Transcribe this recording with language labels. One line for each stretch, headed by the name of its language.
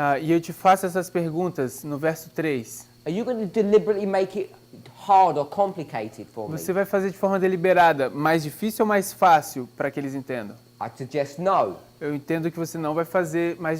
Portuguese: e eu te faço essas perguntas no verso 3,
English: are you going to deliberately make it hard or complicated for me?
Portuguese: você vai fazer de forma deliberada mais difícil ou mais fácil para que eles entendam?
English: I suggest no.
Portuguese: Eu entendo que você não vai fazer mais